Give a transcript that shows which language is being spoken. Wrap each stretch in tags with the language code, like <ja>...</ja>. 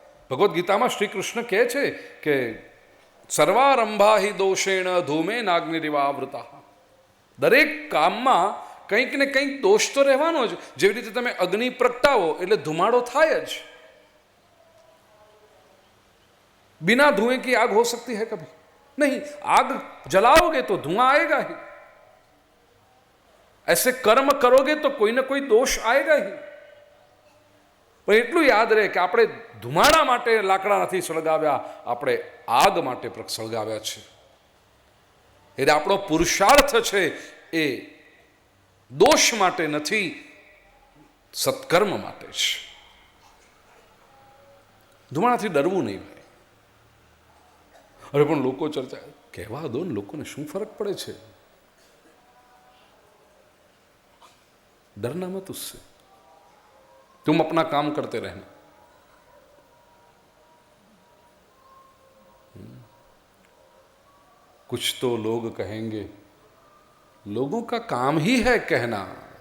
<gu>ભગવદ્ ગીતામાં શ્રી કૃષ્ણ કહે છે કે</gu> <sa>સર્વારંભા હિ દોષેણ ધૂમે નાગ્નિરિવાવૃતા.</sa> <gu>દરેક કામમાં કંઈક ને કંઈક દોષ તો રહેવાનો જ. જેવી રીતે તમે અગ્નિ પ્રગટાવો એટલે ધુમાડો થાય જ.</gu> <hi>बिना धुएं की आग हो सकती है कभी नहीं. आग जलाओगे तो धुआं आएगा ही. ऐसे कर्म करोगे तो कोई ना कोई दोष आएगा ही.</hi> <gu>પણ એટલું યાદ રહે કે આપણે ધુમાડા માટે લાકડા નથી સળગાવ્યા, આપણે આગ માટે સળગાવ્યા છે. એટલે આપણો પુરુષાર્થ છે એ દોષ માટે નથી, સત્કર્મ માટે છે. ધુમાડાથી ડરવું નહીં ભાઈ. અરે પણ લોકો ચર્ચા કહેવા દો ને, લોકોને શું ફરક પડે છે?</gu> <hi>डरना मत उससे, तुम अपना काम करते रहना. कुछ तो लोग कहेंगे, लोगों का काम ही है कहना.</hi>